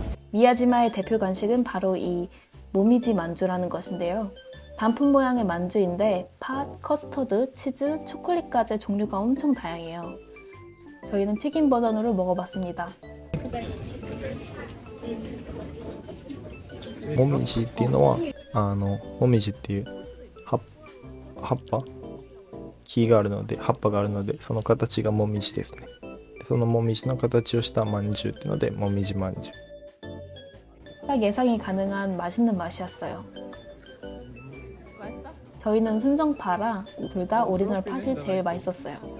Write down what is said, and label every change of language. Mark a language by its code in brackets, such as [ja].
[ko] 미야지마의 대표 간식은 바로 이 모미지 만주라는 것인데요. 단풍 모양의 만주인데 팥, 커스터드, 치즈, 초콜릿까지 종류가 엄청 다양해요. 저희는 튀김 버전으로 먹어봤습니다. [ja] もみじっていうのはもみじっていう葉っぱ木があるので葉っぱがあるのでその形がもみじですね。でそのもみじの形をしたまんじゅうっていうのでもみじまんじゅう。 [ko] 딱 예상이 가능한 맛있는 맛이었어요. 맛있어? 저희는 순정파라 둘 다 오리지널 팥이 제일 맛있었어요.